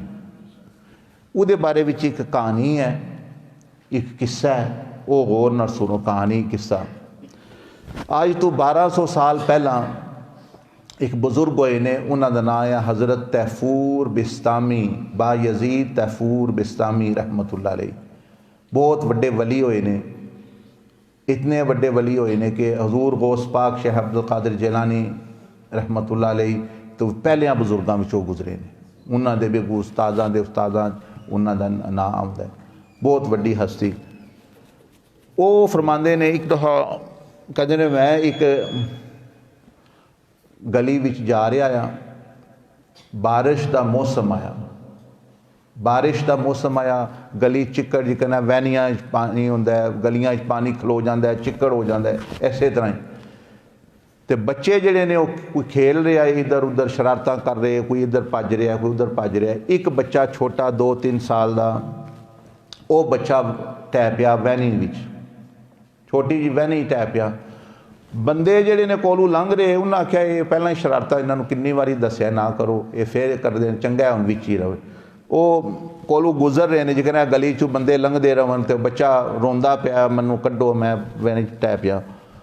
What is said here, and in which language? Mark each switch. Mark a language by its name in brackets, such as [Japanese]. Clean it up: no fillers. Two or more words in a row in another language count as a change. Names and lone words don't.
[Punjabi] اوہدے بارے وچ اک کہانی ہے، اک قصہ ہے، وہ غور نال سنو. کہانی قصہ اج توں 1200 سال پہلا اک بزرگ ہوئے نے، انہاں دا نام ہے حضرت طیفور بسطامی، با یزید طیفور بسطامی, बा यजीद तैफूर बिस्तामी [Arabic] رحمة الله عليه. [Punjabi] بہت وڈے ولی ہوئے نے، اتنے وڈے ولی ہوئے نے کہ حضور غوث پاک شیخ عبد القادر جیلانی [Arabic] رحمة الله عليه [Punjabi] توں پہلیاں بزرگوں وچوں گزرے نے. انہاں دے بھی استاداں دے استاداں انہاں دا نام آؤندا ہے، بہت وڈی ہستی. وہ فرماندے نے اک دفعہ کہتے نے میں اک گلی وچ جا رہا آں, [Urdu] بارش کا موسم آیا، بارش کا موسم آیا, [Punjabi] बारिश का मौसम आया, گلی چکڑ جکن ہے، وینیاں پانی ہوندا ہے، گلیاں پانی کھلو جاتا ہے، چکڑ ہو جاتا ہے، اس طرح ہی. تو بچے جیہڑے نے کوئی کھیل رہا ہے، ادھر ادھر شرارتاں کر رہے ہیں، کوئی ادھر بھج رہا ہے، کوئی ادھر بھج رہا ہے. اک بچہ چھوٹا 2-3 سال کا، وہ بچہ ٹے پیا وینی وچ، چھوٹی جی وینی ٹے پیا. بندے جیہڑے نے کولوں لنگھ رہے، انہیں آکھیا یہ پہلاں ہی شرارتاں انہاں نوں کنی واری دسیا نہ کرو، یہ فیر کردے چنگا ہن وچ ہی رہے. وہ کولوں گزر رہے ہیں، جکن گلی چوں بندے لنگھدے رہن تو بچہ روندا پیا، مینوں کڈو، میں وینی ٹے پیا.